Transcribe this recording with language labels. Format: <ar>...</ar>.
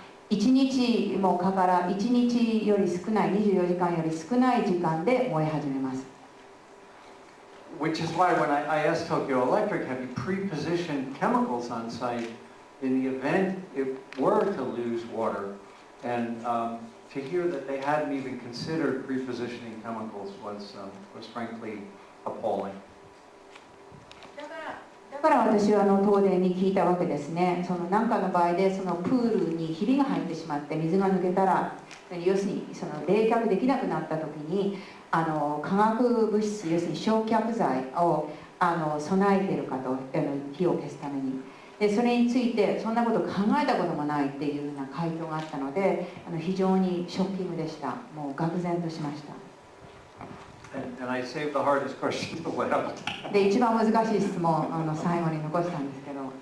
<ja>1日もかから1日より少ない24時間より少ない時間で燃え始めます。</ja> <en>Which is why when I asked Tokyo Electric, have you pre-positioned chemicals on site in the event it were to lose water? And to hear that they hadn't even considered pre-positioning chemicals was frankly appalling.</en> <ja>だから私は東電に聞いたわけですね。何かの場合でそのプールにひびが入ってしまって水が抜けたら、要するに冷却できなくなった時に化学物質、要するに焼却剤を備えているかと、火を消すために。でそれについてそんなこと考えたこともないっていうような回答があったので、非常にショッキングでした。もう愕然としました。</ja> <en>And I saved the hardest question to last.</en> <ja>で、一番難しい質問最後に残したんですけど。</ja>